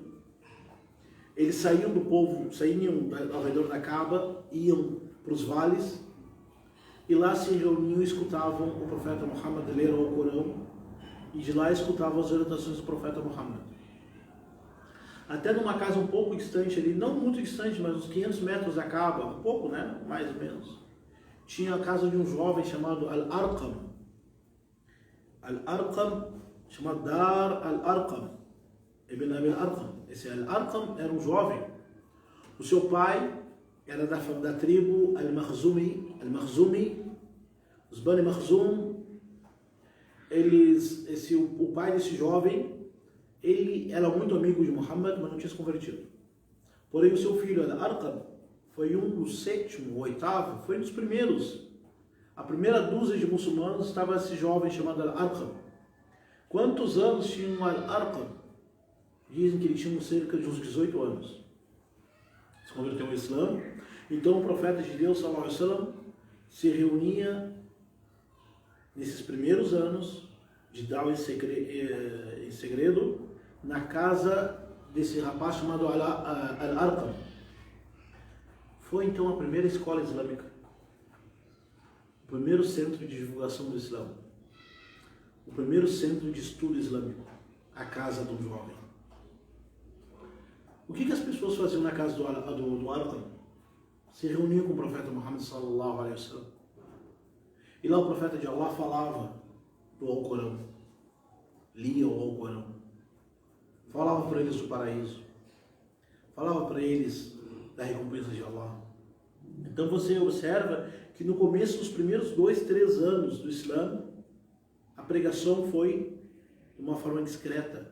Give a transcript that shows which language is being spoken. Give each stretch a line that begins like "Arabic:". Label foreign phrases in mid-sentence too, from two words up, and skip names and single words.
Portuguese: Eles saíam do povo, saíam ao redor da Kaaba, iam para os vales, e lá se reuniam e escutavam o profeta Muhammad ler o Corão, e de lá escutavam as orientações do profeta Muhammad. Até numa casa um pouco distante ali, não muito distante, mas uns 500 metros da Kaaba, um pouco, né? Mais ou menos. Tinha a casa de um jovem chamado Al-Arqam. Al-Arqam, chamado Dar Al-Arqam. Ibn Abi Al-Arqam. Esse Al-Arqam era um jovem. O seu pai era da tribo Al-Makhzumi. Os Bani Makhzum, o pai desse jovem, ele era muito amigo de Muhammad, mas não tinha se convertido. Porém, o seu filho, Al-Arqam, foi um dos sétimo, oitavo, foi um dos primeiros. A primeira dúzia de muçulmanos estava esse jovem chamado Al-Arqam. Quantos anos tinha o Al-Arqam? Dizem que ele tinha cerca de uns 18 anos. Se converteu ao Islã. Então o profeta de Deus,
Arabic: صلى الله عليه وسلم,
Portuguese: se reunia nesses primeiros anos de Dawah em segredo na casa desse rapaz chamado Al-Arqam. Foi então a primeira escola islâmica, o primeiro centro de divulgação do Islã, o primeiro centro de estudo islâmico, a casa do jovem. O que as pessoas faziam na casa do Arqam? Se reuniam com o profeta Muhammad
Arabic: صلى الله عليه وسلم.
Portuguese: E lá o profeta de Allah falava do Alcorão, lia o Alcorão, falava para eles do paraíso, falava para eles da recompensa de Allah. Então você observa que no começo dos primeiros 2, 3 anos do Islã, a pregação foi de uma forma discreta.